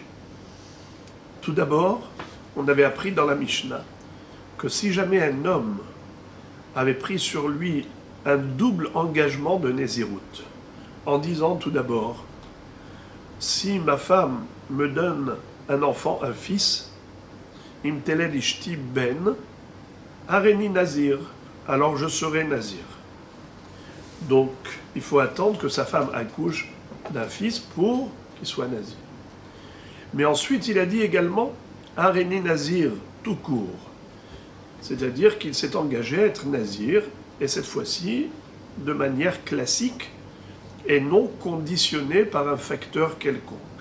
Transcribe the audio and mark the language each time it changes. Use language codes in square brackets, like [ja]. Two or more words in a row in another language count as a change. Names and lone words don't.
[fr] Tout d'abord, on avait appris dans la Mishnah que si jamais un homme avait pris sur lui un double engagement de Nézirut, en disant tout d'abord, si ma femme me donne un enfant, un fils, [he] אם תלד אשתי בן, הריני נזיר, [fr] alors je serai nazir. Donc, il faut attendre que sa femme accouche d'un fils pour qu'il soit nazir. Mais ensuite, il a dit également, [he] הריני נזיר, [fr] tout court. C'est-à-dire qu'il s'est engagé à être nazir, et cette fois-ci, de manière classique, et non conditionné par un facteur quelconque.